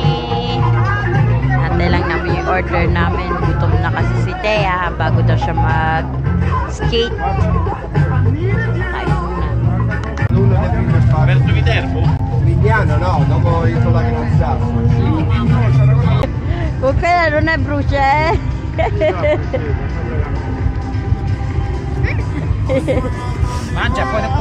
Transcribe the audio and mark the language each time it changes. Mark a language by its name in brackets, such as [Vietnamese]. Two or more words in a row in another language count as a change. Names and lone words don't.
[Filipino] Hantay lang namin yung order namin. Gutom na kasi si Thea bago daw siya mag-skate. [Italian] Verso Viterbo? Migliano no, dopo Isola Grazia. Quella non è brucia, Mangia poi dopo.